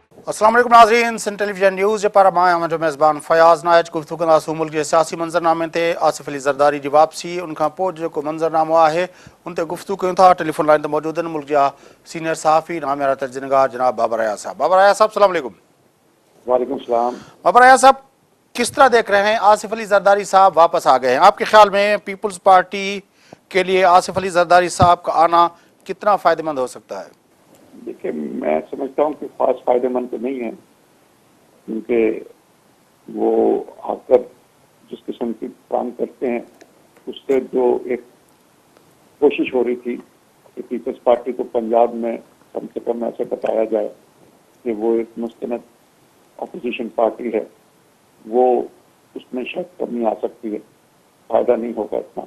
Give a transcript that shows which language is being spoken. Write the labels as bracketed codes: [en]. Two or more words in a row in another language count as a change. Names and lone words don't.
[ar] السلام عليكم [sd] नाज़रीन, सिंध टेलीविजन न्यूज़ पर मां मुंहिंजो मेज़बान फ़याज़ नाइज गुफ्तगू कंदासीं मुल्क जे सियासी मंज़रनामे ते आसिफ़ अली ज़रदारी जी वापसी उनखां पोइ जेको मंज़रनामो आहे उन ते गुफ्तगू कयूं था। टेलीफोन लाइन ते मौजूद आहिनि मुल्क जा सीनियर सहाफ़ी नामियारा तर्जुमेगार जनाब बाबर अयाज़ साहब। बाबर अयाज़ साहब [ar] السلام عليكم. وعليكم السلام. [hi] बाबर अयाज़ साहब, किस तरह देख रहे हैं आसिफ़ अली ज़रदारी साहब वापस आ गए हैं? आपके ख्याल में पीपल्स पार्टी के लिए आसिफ़ अली ज़रदारी साहब का आना कितना फ़ायदेमंद हो सकता है? देखिए, मैं समझता हूँ कि खास फायदेमंद तो नहीं है, क्योंकि वो आकर जिस किस्म की काम करते हैं उससे जो एक कोशिश हो रही थी कि पीपल्स पार्टी को पंजाब में कम से कम ऐसे बताया जाए कि वो एक मुस्तनद अपोजिशन पार्टी है, वो उसमें शायद कमी आ सकती है, फायदा नहीं होगा इतना।